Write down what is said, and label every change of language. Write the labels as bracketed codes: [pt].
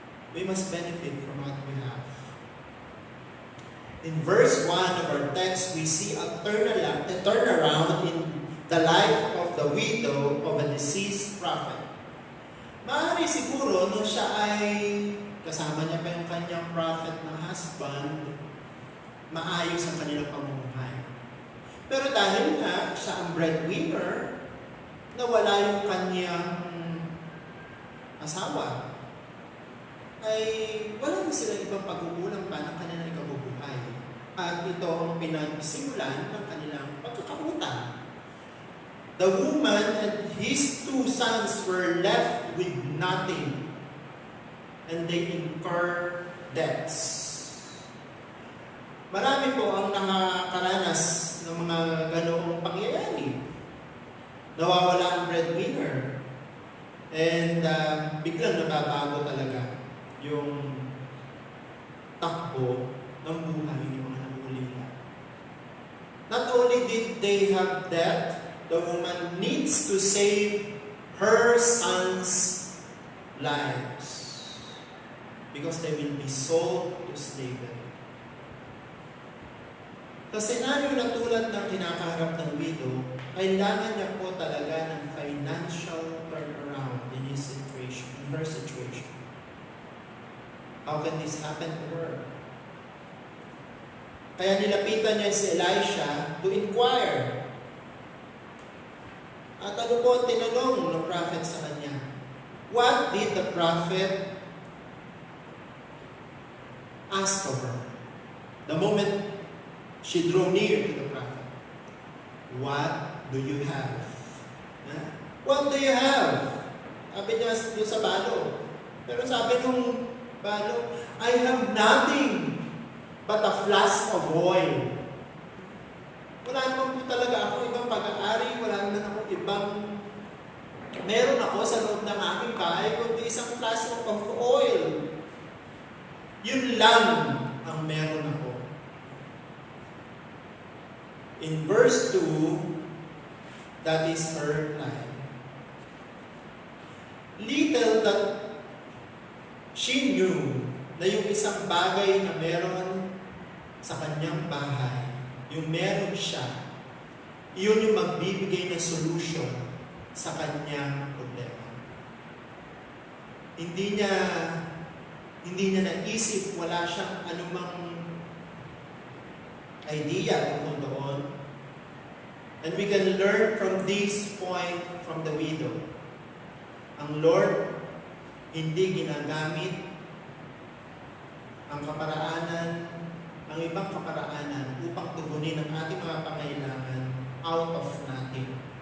[en] We must benefit from what we have. In verse 1 of our text, we see a turnaround in the life of the widow of a deceased prophet. [tl] Maaari siguro nung siya ay kasama niya pa yung kanyang prophet na husband, maayos ang kanilang pamumuhay. Pero dahil nga siya ang breadwinner, nawala yung kanyang asawa, ay wala na silang ibang pagkukulang pa ng kanilang ikabubuhay. At ito ang pinagsimulan ng kanilang pagkakautang. [en] The woman and his 2 sons were left with nothing, and they incur debts. [tl] Marami po ang nakakaranas ng mga ganoong pangyayari. Nawawala ang breadwinner, and biglang nababago talaga yung takbo ng buhay ng mga nangungulila. [en] Not only did they have debt, the woman needs to save her sons' lives because they will be sold to slavery. [tl] Sa senaryo na tulad ng kinakaharap ng widow, kailangan niya po talaga ng [en] financial turnaround in her situation. How can this happen to her? [tl] Kaya nilapitan niya si Elisha [en] to inquire. [tl] At ano po ang tinanong ng prophet sa kanya? [en] What did the prophet ask of her? The moment she drew near to the prophet, what do you have? What do you have? [tl] Sabi niya doon sa balo. Pero sabi nung balo, [en] I have nothing but a flask of oil. [tl] Wala naman po talaga ako ibang pag-aari, wala naman ako ibang meron ako sa loob ng aking bahay, kundi isang [en] flask of oil. [tl] Yun lang ang meron ako. [en] In verse 2, that is her reply. Little that she knew [tl] na yung isang bagay na meron sa kanyang bahay, yung meron siya, iyon yung magbibigay ng solution sa kanyang problema. Hindi niya naisip, wala siyang anumang idea tungkol doon. [en] And we can learn from this point from the widow. [tl] Ang Lord hindi ginagamit ang kaparaanan, ang ibang kaparaanan upang tugunin ang ating mga pangailangan [en] out of nothing.